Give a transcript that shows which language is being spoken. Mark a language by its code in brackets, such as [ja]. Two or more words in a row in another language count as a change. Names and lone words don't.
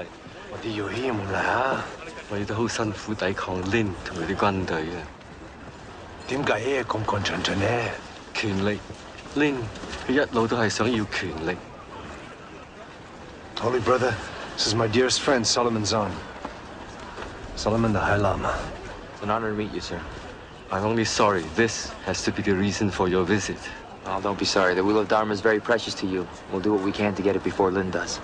[yue] 我哋要謙啦。我哋都好辛苦抵抗 Lin 同佢啲軍隊嘅。點解咁趕盡盡呢？權力 ，Lin 佢一路都係想要權力。 [en] Holy brother, this is my dearest friend Solomon Zahn. Solomon the High Lama. It's an honor to meet you, sir. I'm only sorry this has to be the reason for your visit. Oh, don't be sorry. The Wheel of Dharma is very precious to you. We'll do what we can to get it before Lin does.